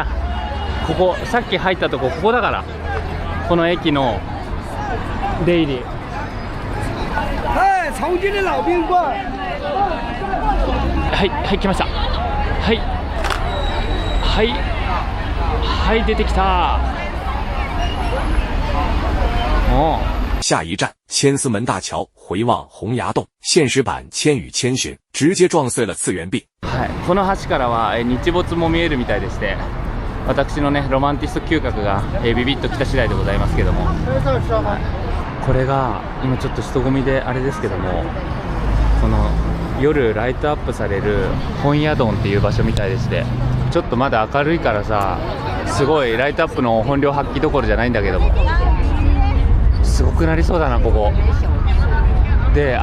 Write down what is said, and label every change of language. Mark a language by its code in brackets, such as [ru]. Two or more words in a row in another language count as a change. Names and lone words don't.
[ja] ここさっき入ったとこ、ここだから、この駅の出入り。はい、 [zh] 重慶的老賓館。 [ja] はい、来ました。はい、出てきた。 [zh] 下一站千厮门大橋回望洪崖洞，现实版千与千尋直接撞碎了次元壁。 [ja] はい、この橋からは日没も見えるみたいでして、私のねロマンティスト嗅覚がビビッときた次第でございますけども、これが今ちょっと人混みであれですけども、この夜ライトアップされる本屋洞っていう場所みたいでして、ちょっとまだ明るいからさ、すごいライトアップの本領発揮どころじゃないんだけども、すごくなりそうだなここで。